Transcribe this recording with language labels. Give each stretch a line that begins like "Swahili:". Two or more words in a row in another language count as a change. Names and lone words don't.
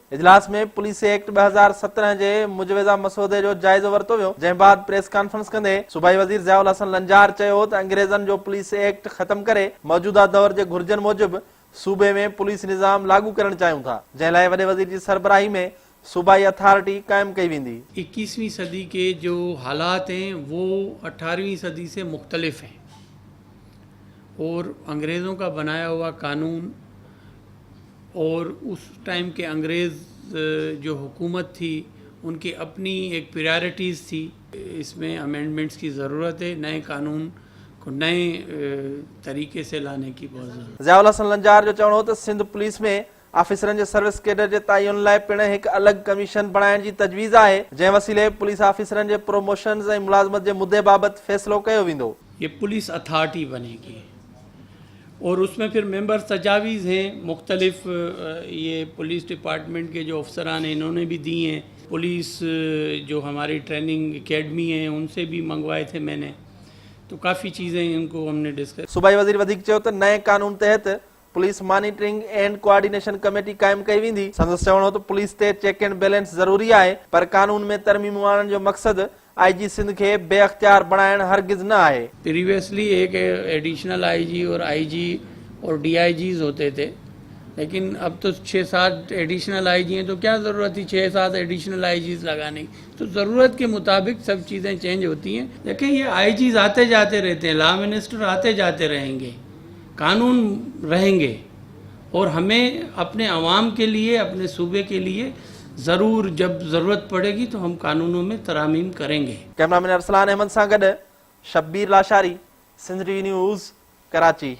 Sindhi: इजलास में पुलिस एक्ट 2017 जे मुजवज़ा मसौदे जो जाइज़ो वरितो वियो, जंहिं बाद
English: press conference
Sindhi: कंदे सूबाई वज़ीर ज़ियाउल हसन लंजार चयो त अंग्रेज़नि जो पुलिस एक्ट ख़त्म करे मौजूदा दौर जे घुर्जनि मूजिबि सूबे में पुलिस निज़ाम लागू करणु चाहियूं था, जंहिं लाइ वॾे वज़ीर जी सरबराही में सूबाई अथॉरिटी कायम कई वेंदी।
Urdu: 21ویں صدی کے جو حالات ہیں وہ 18ویں صدی سے مختلف ہیں اور انگریزوں کا بنایا ہوا قانون اور اس ٹائم کے انگریز جو حکومت تھی ان کی اپنی ایک پرائیورٹیز تھی. اس میں امینڈمنٹس کی ضرورت ہے، نئے قانون کو نئے طریقے سے لانے کی بہت ضرورت ہے.
Sindhi: ज़ियाउल हसन लंजार जो चवणो त सिंध पुलिस में ऑफिसरनि जे
English: service cadre
Sindhi: जे तयन लाइ पिण हिकु अलॻि कमीशन बणाइण जी तजवीज़ आहे, जंहिं वसीले पुलिस ऑफिसरनि जे प्रोमोशन्स ऐं मुलाज़मत जे मुद्दे बाबति फ़ैसिलो कयो वेंदो।
Urdu: یہ
English: police authority
Urdu: بنے گی اور اس میں پھر ممبر تجاویز ہیں مختلف، یہ
English: police department
Urdu: کے جو افسران ہیں انہوں نے بھی دی ہیں. پولیس جو ہماری
English: training academy
Urdu: ہے ان سے بھی منگوائے تھے میں نے، تو کافی چیزیں ان کو ہم نے ڈسکس.
Sindhi: सूबाई वज़ीर वधीक चयो त नए कानून तहत पुलिस मॉनिटरिंग एंड कोऑर्डिनेशन कमेटी कायम कई वेंदी। संदसि चवणो त पुलिस ते
English: check and balance
Sindhi: ज़रूरी आहे, पर कानून में तरमीमूं आणण जो मक़सदु आईजी सिंध के बेअख्तियार बनाइण हरगिज़ न आहे।
Urdu: پریویئسلی ایک
English: additional IG
Urdu: اور آئی جی اور ڈی آئی جیز ہوتے تھے، لیکن اب تو 6-7
English: additional IG
Urdu: ہیں، تو کیا ضرورت تھی 6-7
English: additional IGs
Urdu: لگانے کی. تو ضرورت کے مطابق سب چیزیں چینج ہوتی ہیں۔ لیکن یہ آئی جیز آتے جاتے رہتے ہیں,
English: law minister
Urdu: آتے جاتے رہیں گے، قانون رہیں گے اور ہمیں اپنے عوام کے لیے، اپنے صوبے کے لیے ضرور جب ضرورت پڑے گی تو ہم قانونوں میں ترامیم کریں گے.
Sindhi: कैमरामैन अरसलान अहमद सां गॾु शब्बीर लाशारी, सिंध टीवी न्यूज़, कराची।